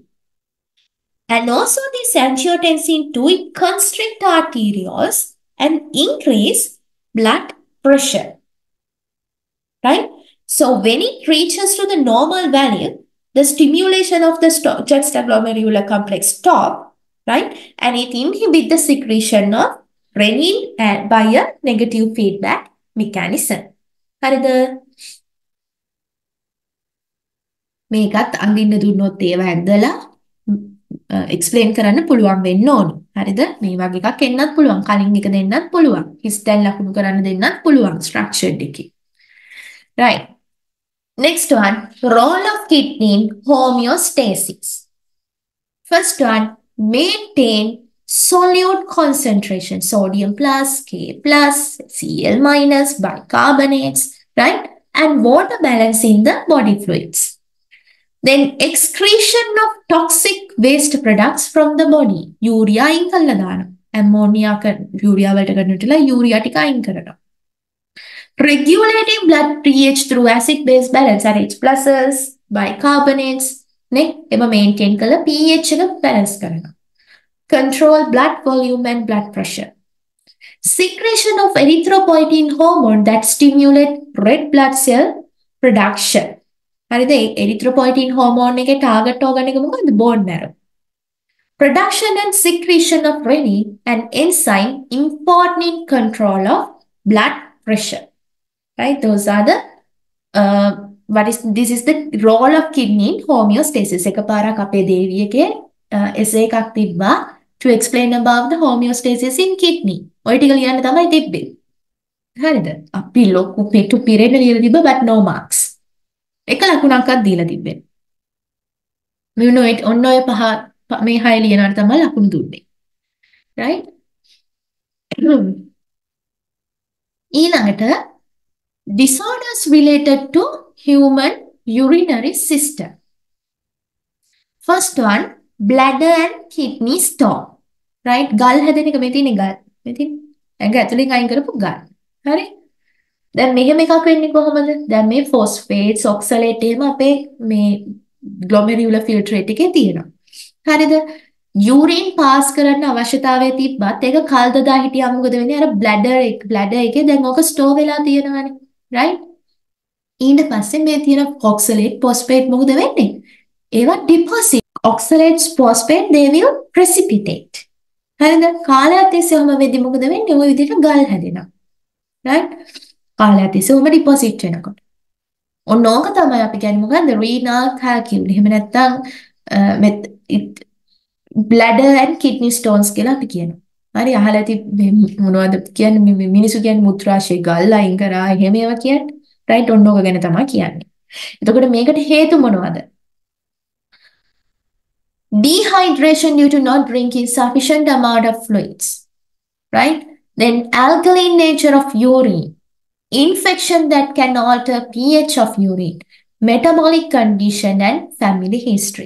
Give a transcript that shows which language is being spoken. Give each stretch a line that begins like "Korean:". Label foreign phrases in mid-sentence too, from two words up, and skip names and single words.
English: And also this angiotensin 2, it constrict arterioles and increase blood pressure, right? So when it reaches to the normal value, the stimulation of the juxtaglomerular complex stop, right? And it inhibit the secretion of renin by a negative feedback mechanism.
Sinhala: හරිද? මේකත් අඳින්න දුන්නොත් ඒව ඇඳලා එක්ස්ප්ලেইন කරන්න පුළුවන් වෙන්න ඕනි. හරිද? මේ වගේ එකක් එන්නත් පුළුවන්. කලින් එක දෙන්නත් පුළුවන්. හිස්තැන් ලකුණු කරන්න දෙන්නත් පුළුවන් ස්ට්‍රක්චර්ඩ් එකේ.
English: Right. Next one, role of kidney in homeostasis. First one, maintain solute concentration, sodium plus, K plus, Cl minus, bicarbonates, right? And water balance in the body fluids. Then excretion of toxic waste products from the body.
Sinhala: Urea අයින් කරලා දානවා.
English: ammonia urea
Sinhala: වලට ගන්නටලා urea ටික අයින් කරනවා.
English: Regulating blood pH through acid-base balance RH pluses, bicarbonates,
Sinhala: නේ එම maintain කරලා pH එක balance කරනවා.
English: Control blood volume and blood pressure. Secretion of erythropoietin hormone that stimulate red blood cell production.
Sinhala: හරිද?
English: erythropoietin hormone
Sinhala: එකේ
English: target organ
Sinhala: එක මොකද්ද?
English: bone marrow. Production and secretion of renin and enzyme important in control of blood pressure. Right? Those are the this is the role of kidney in homeostasis.
Sinhala: එකපාරක් අපේ දේවියගේ essay එකක් තිබ්බා
English: to explain about the homeostasis in kidney.
Sinhala: ඔය ටික ලියන්න තමයි තිබ්බේ. හරිද? අපි ලොකු පිටු පිරෙන්න ලියලා තිබ්බා
English: but no marks.
Sinhala: එක ලකුණක්වත් දීලා තිබ්බේ. මෙන්න ඔන්න ඔය පහ මේ හය ලියනවට තමයි ලකුණු දුන්නේ. right? ඊළඟට
English: disorders related to human urinary system. First one, bladder and kidney stone. Right?
Sinhala: ගල් හැදෙන එක මේ තියෙන්නේ ගල්. මේ තියෙන්නේ ඇඟ ඇතුලෙන් අයින් කරපු ගල්. හරි? දැන් මෙහෙම එකක් වෙන්නේ කොහොමද? දැන් මේ
English: phosphates, oxalate
Sinhala: එහෙම අපේ මේ
English: glomerular filtrate
Sinhala: එකේ තියෙනවා. හරිද?
English: urine pass
Sinhala: කරන්න අවශ්‍යතාවය තිබ්බත් ඒක කල් දදා හිටියා මොකද වෙන්නේ? අර bladder එකේ දැන් ඕක store වෙලා තියෙනවානේ. right? ඊට පස්සේ මේ තියෙන
English: oxalate, phosphate
Sinhala: මොකද වෙන්නේ? ඒවා deposit.
English: Oxalates, phosphate they will precipitate.
Sinhala: හරිද? කාලයක් තිස්සේ ඔහම වෙද්දි මොකද වෙන්නේ? ওই විදිහට ගල් හැදෙනවා. right? කාලයක් තිස්සේ ඔහම deposit වෙනකොට. ඔන්න ඕක තමයි අපි කියන්නේ මොකද්ද?
English: renal calculi.
Sinhala: එහෙම නැත්නම්
English: bladder and kidney stones
Sinhala: කියලා අපි කියනවා. හරි අහලා ඇති මොනවද කියන්නේ මිනිස්සු කියන්නේ මුත්‍රාශය ගල් අයින් කරා එහෙම ඒවා කියන්නේ. right? ඔන්න ඕක ගැන තමයි කියන්නේ. එතකොට මේකට හේතු මොනවද?
English: Dehydration due to not drinking sufficient amount of fluids. Right? Then alkaline nature of urine. Infection that can alter pH of urine. Metabolic condition and family history.